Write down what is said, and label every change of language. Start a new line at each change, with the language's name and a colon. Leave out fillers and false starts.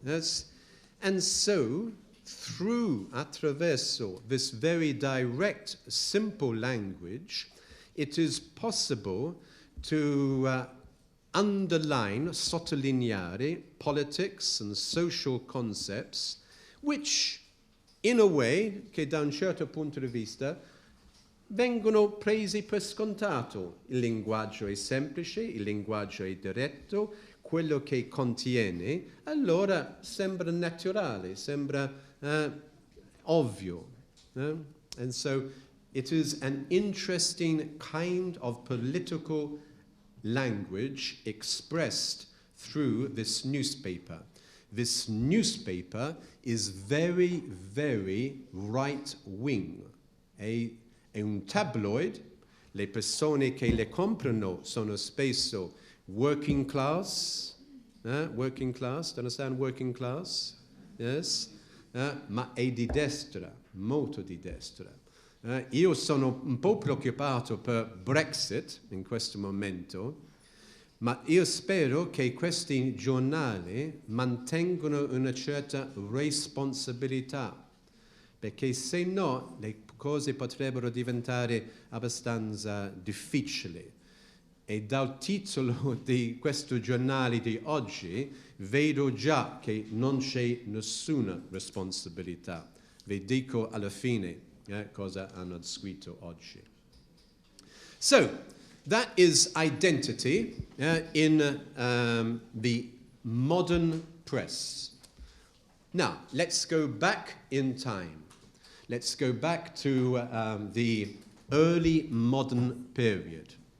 English: Yes? And so, attraverso this very direct, simple language, it is possible to underline, sottolineare politics and social concepts, which, in a way,
Italian: che da un certo punto di vista, vengono presi per scontato. Il linguaggio è semplice, il linguaggio è diretto, quello che contiene, allora sembra naturale, sembra ovvio.
English: And so it is an interesting kind of political language expressed through this newspaper. This newspaper is very, very right-wing.
Italian: È un tabloid, le persone che le comprano sono spesso working class, working class,
English: do you understand working class? Yes?
Italian: Ma è di destra, molto di destra. Io sono un po' preoccupato per Brexit in questo momento, ma io spero che questi giornali mantengano una certa responsabilità, perché se no le cose potrebbero diventare abbastanza difficili. E dal titolo di questo giornale di oggi vedo già che non c'è nessuna responsabilità. Vi dico alla fine cosa hanno scritto oggi.
English: So, that is identity in the modern press. Now, let's go back in time. let's go back to the early modern period.